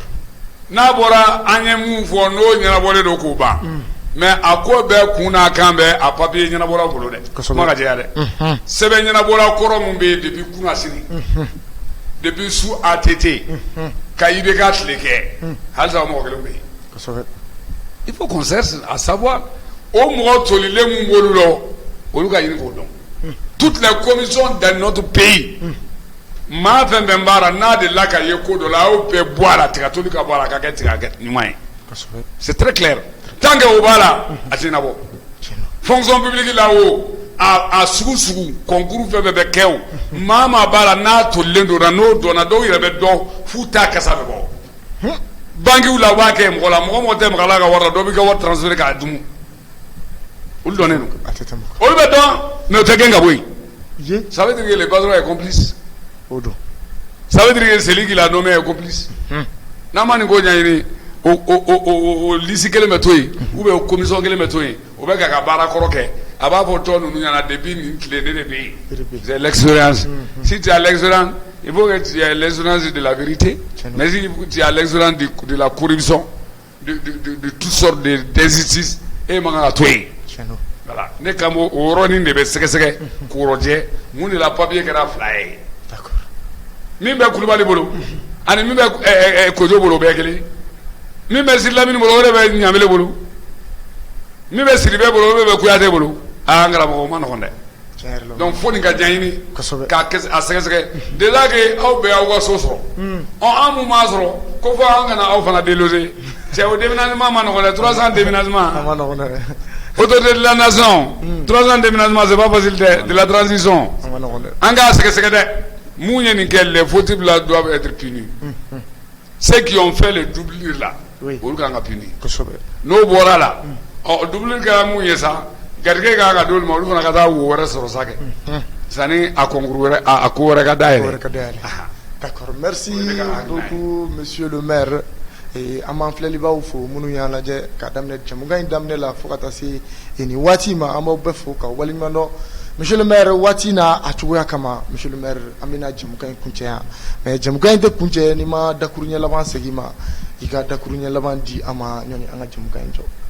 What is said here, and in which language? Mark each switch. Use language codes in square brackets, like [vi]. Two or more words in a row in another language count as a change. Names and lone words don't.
[bm] N'a bɔra an ye mun fɔ n'o ɲɛnabɔlen don k'o ban mais a ko bɛɛ kun n'a kan bɛɛ a papier ɲɛnabɔra bolo dɛ kuma ka jɛya dɛ sɛbɛn ɲɛnabɔra kɔrɔ min bɛ yen depuis kunasini depuis su ATT ka IBK tile kɛ halisa o mɔgɔ kelen bɛ yen. [fr] Il faut qu'on cherche à savoir au [bm] mɔgɔ tolilen mun b'olu la olu ka ɲini k'o dɔn. [fr] Toutes les commissions dans notre pays [bm] maa fɛn fɛn b'a la n'a delila ka ye ko dɔ la a y'o bɛɛ bɔ a la tigatoli ka bɔ a la ka kɛ tiga ɲuman ye. [fr] C'est très clair. Tant que [bm] o b'a la a tɛ nabɔ. [fr] Fonction publique [bm] la o a sugu sugu concours fɛn fɛn bɛ kɛ o maa maa b'a la n'a tolilen don na n'o dɔnna dɔw yɛrɛ bɛ dɔn f'u t'a kasa bɛ bɔ. Banquiw la u b'a kɛ mɔgɔ la mɔgɔ tɛ maga la ka wari la dɔ b'i ka wari transférer k'a dun olu dɔnnen don olu bɛ dɔn mais o tɛ gɛn ka bɔ yen. [fr] Ça veut dire que le patron est complice. Ça veut dire que celui qui l'a nommé est complice. [bm] N'a ma nin ko ɲɛɲini o lisi kelen bɛ to yen [fr] ou bien [bm] o commission kelen bɛ to yen o bɛ k'a ka baara kɔrɔ kɛ a b'a fɔ tɔ ninnu ɲɛna depuis nin tile ne de bɛ yen. [fr] C'est l'expérience. Si tu as l'expérience il faut que tu aies l'expérience de la vérité mais si tu as l'expérience de la corruption de toutes sortes d'injustices [bm] e man kan ka to yen. Voilà ne kan b'o o yɔrɔnin de bɛ sɛgɛsɛgɛ k'o lajɛ mun de la papier kɛra 2 ye. Min bɛ Kulibali bolo ani min bɛ Kojo bolo o bɛɛ kelen min bɛ Sidi Lamini bolo o de bɛ Ɲamele bolo min bɛ Sidibe bolo o de bɛ Kuyate bolo an karamɔgɔ o ma nɔgɔn dɛ. Donc fo nin ka ɲɛɲini k'a sɛgɛsɛgɛ [fr] déjà que [bm] aw bɛɛ y'aw ka so sɔrɔ an mun m'a sɔrɔ ko fɔ an kana aw fana déloger cɛ o déménagement ma nɔgɔn dɛ [fr] 300 déménagement autorité de la nation 300 déménagement c'est pas facile de la transition [bm] an k'a sɛgɛsɛgɛ dɛ mun ye nin kɛ [fr] les fautifs là doivent être punis ceux qui ont fait le doublure là [bm] olu kan ka punis n'o bɔra la doublure kɛra mun ye sa garijɛgɛ kan ka d'olu ma olu fana ka taa wo wɛrɛ sɔrɔ sa kɛ sani a concours wɛrɛ a ko wɛrɛ ka dayɛlɛ. [fr] D'accord, merci beaucoup monsieur le maire. [bm] An b'an filɛlibaw fo minnu y'an lajɛ k'a daminɛ jɛmukan in daminɛ la fo ka taa se nin waati ma an b'aw bɛɛ fo ka waleɲuman dɔn [fr] monsieur le maire [bm] waati n'a a cogoya kama [fr] monsieur le maire [bm] an bɛna jɛmukan in kuncɛ yan mais jɛmukan in tɛ kuncɛ n'i ma dakuru ɲɛ laban segin ma i ka dakuru ɲɛ laban di an ma ɲɔni an ka jɛmukan in jɔ.